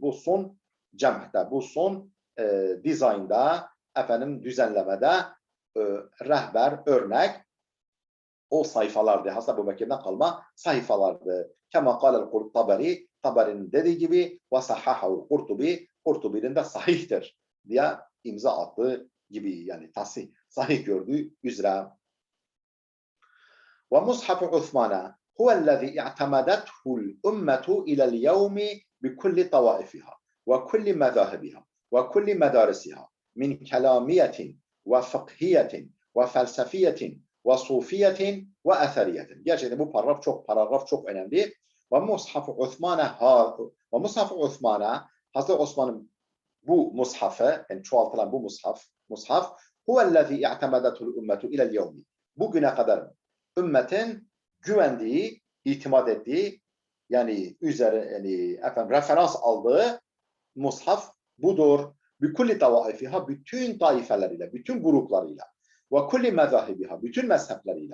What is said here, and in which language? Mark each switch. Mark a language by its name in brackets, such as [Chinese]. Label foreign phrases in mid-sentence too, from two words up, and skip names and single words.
[Turkish] Bu son cem'de, bu son dizaynda, düzenlemede rehber, örnek o sayfalardı. Hazreti Ebubekir'den kalma sayfalardı. [Arabic] كما قال الطبري, [Turkish] Taberi'nin dediği gibi [Arabic] وصححه [Turkish] Kurtubi, Kurtubi'nin de sahihtir diye imza attığı gibi yani sahih gördüğü üzere. [Arabic] ومصحف عثمان هو الذي اعتمدته الأمة إلى اليوم بكل طوائفها وكل مذاهبها وكل مدارسها من كلامية وفقهية وفلسفية وصوفية وأثرية. [Turkish] Gerçekten bu paragraf çok önemli. [Arabic] ومصحف عثمان [Turkish] Hazreti Osman'ın bu mushafı yani çoğaltılan bu mushaf [Arabic] هو الذي اعتمدته الأمة إلى اليوم. [Turkish] Bugüne kadar ümmetin güvendiği, itimat ettiği yani referans aldığı mushaf budur. [Arabic] بكل طوائفها [Turkish] bütün taifeleriyle, bütün gruplarıyla [Arabic] وكل مذاهبها [Turkish] bütün mezhepleriyle.